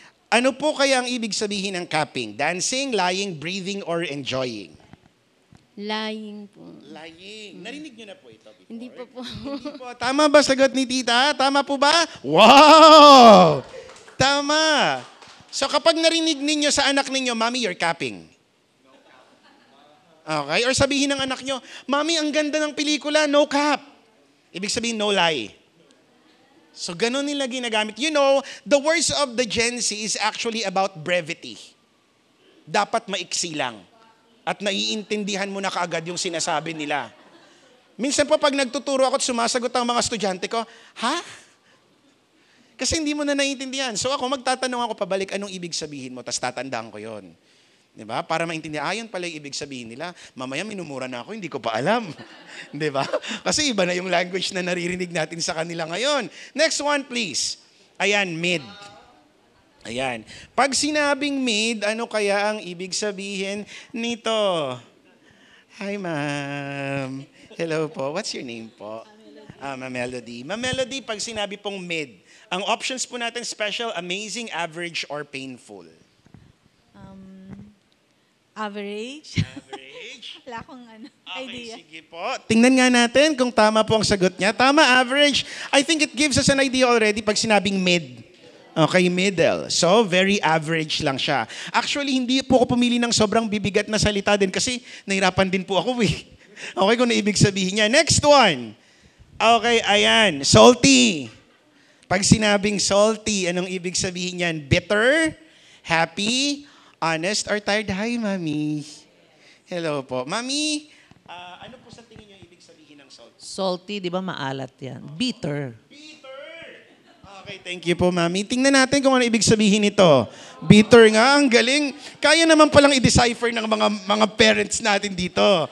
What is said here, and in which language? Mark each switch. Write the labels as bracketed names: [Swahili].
[Filipino] Ano po kaya ang ibig sabihin ng capping? [English] Dancing, lying, breathing, or enjoying? Lying po. [Filipino] Lying. Narinig niyo na po ito before? Hindi pa po. Hindi po. Tama ba sagot ni Tita? Tama po ba? Wow! Tama. So kapag narinig ninyo sa anak ninyo, Mami, [English] you're capping. [Filipino] Okay? Or sabihin ng anak nyo, Mami, ang ganda ng pelikula, [English] no cap. [Filipino] Ibig sabihin, [English] no lie. [Filipino] So ganun nila ginagamit. [English] You know, the words of the Gen Z is actually about brevity. [Filipino] Dapat maiksi lang. At naiintindihan mo na kaagad yung sinasabi nila. Minsan po pag nagtuturo ako at sumasagot ang mga estudyante ko, ha? Kasi hindi mo na naiintindihan. So ako, magtatanong ako pabalik, anong ibig sabihin mo? Tapos tatandaan ko yon. Diba? Para maintindihan, ayon pala yung ibig sabihin nila. Mamaya minumura na ako, hindi ko pa alam. Diba? Kasi iba na yung language na naririnig natin sa kanila ngayon. Next one, please. Ayan, mid. Ayan. Pag sinabing mid, ano kaya ang ibig sabihin nito? [English] Hi, ma'am. [Filipino] Hello po. [English] What's your name po? Ma'am Melody. [Filipino] Ma'am Melody, pag sinabi pong mid, ang options po natin, special, amazing, average, or painful. [English] Average. Average. [Filipino] Wala akong [English] Okay, idea. [Filipino] sige po. Tingnan nga natin kung tama po ang sagot niya. Tama, average. [English] I think it gives us an idea already [Filipino] pag sinabing mid. Okay, middle. So, very average lang siya. Actually, hindi po ako pumili ng sobrang bibigat na salita din kasi nahirapan din po ako eh. Okay, kung naibig sabihin niya. Next one. Okay, ayan. Salty. Pag sinabing salty, anong ibig sabihin niyan? [English] Bitter, happy, honest, or tired? Hi, Mami. Hello po. [Filipino] Mami, ano po sa tingin niyo ibig sabihin ng salty? Salty, di ba maalat yan? Bitter. Okay, thank you po, Mami. Tingnan natin kung ano ibig sabihin nito. Bitter nga, ang galing. Kaya naman palang i-decipher ng mga parents natin dito.